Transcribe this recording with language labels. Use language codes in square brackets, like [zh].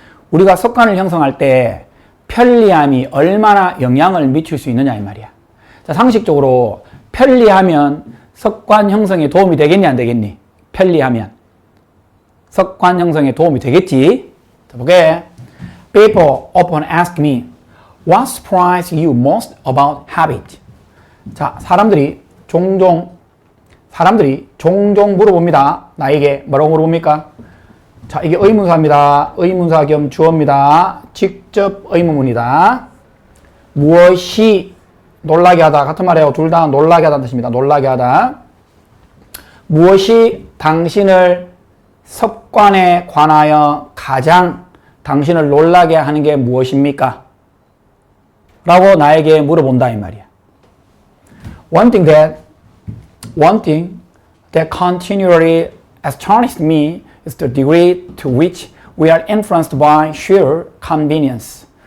[ko] 우리가 습관을 형성할 때 편리함이 얼마나 영향을 미칠 수 있느냐 이 말이야. 자, 상식적으로 편리하면 습관 형성에 도움이 되겠니 안 되겠니? 편리하면 습관 형성에 도움이 되겠지. 자, 보게. [en] People often ask me, what surprised you most about habit? [ko] 자, 사람들이 종종 물어봅니다. 나에게 뭐라고 물어봅니까? 자, 이게 의문사입니다. 의문사 겸 주어입니다. 직접 의문문이다. 무엇이 놀라게 하다. 같은 말이에요. 둘 다 놀라게 하다는 뜻입니다. 놀라게 하다. 무엇이 당신을 습관에 관하여 가장 당신을 놀라게 하는 게 무엇입니까? 라고 나에게 물어본다 이 말이야. [en] One thing that continually astonishes me is the degree to which we are influenced by sheer convenience.